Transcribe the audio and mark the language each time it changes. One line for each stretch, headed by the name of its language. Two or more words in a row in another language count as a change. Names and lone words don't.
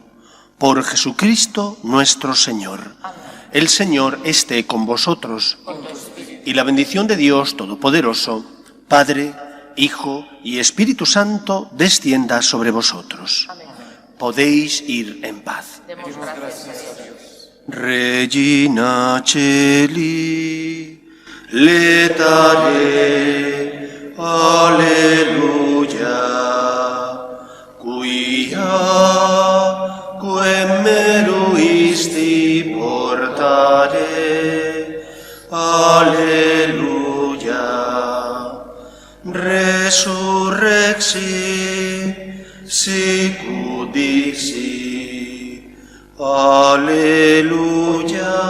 Spanish: Por Jesucristo nuestro Señor. El Señor esté con vosotros. Y la bendición de Dios Todopoderoso, Padre, Hijo y Espíritu Santo, descienda sobre vosotros. Podéis ir en paz. Demos gracias a Dios.
Latin: Regina Celi, letare, alleluia, quia quem meruisti portare, alleluia, resurrexi, sicut dixi, alleluia.